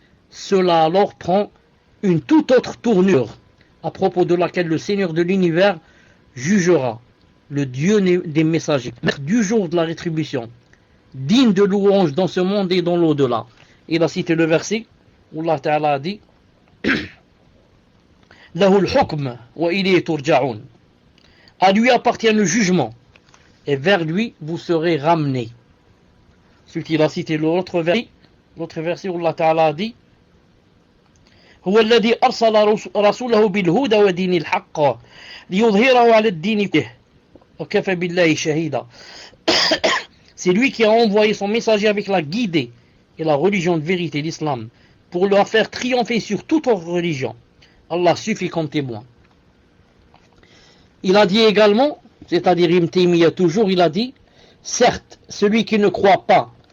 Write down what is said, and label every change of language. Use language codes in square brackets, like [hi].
[fr] Cela alors prend une toute autre tournure, à propos de laquelle le Seigneur de l'univers jugera, le Dieu des messagers, du jour de la rétribution, digne de louange dans ce monde et dans l'au-delà. Il a cité le verset où Allah Ta'ala a dit [ar] Lahul hukm wa ilayhi turja'un. [fr] À lui appartient le jugement et vers lui vous serez ramenés. Ensuite il a cité l'autre verset où Allah Ta'ala a dit [ar] هو الذي أرسل رسوله بالهدى ودين الحق ليظهره على الدين كله وكفى بالله شهيدا. [fr] C'est lui qui a envoyé son messager avec la guidée et la religion de vérité, l'islam, pour leur faire triompher sur toute autre religion. Allah suffit comme témoin. Il a dit également, c'est-à-dire Ibn Taymiyyah toujours, il a dit, certes, celui qui ne croit pas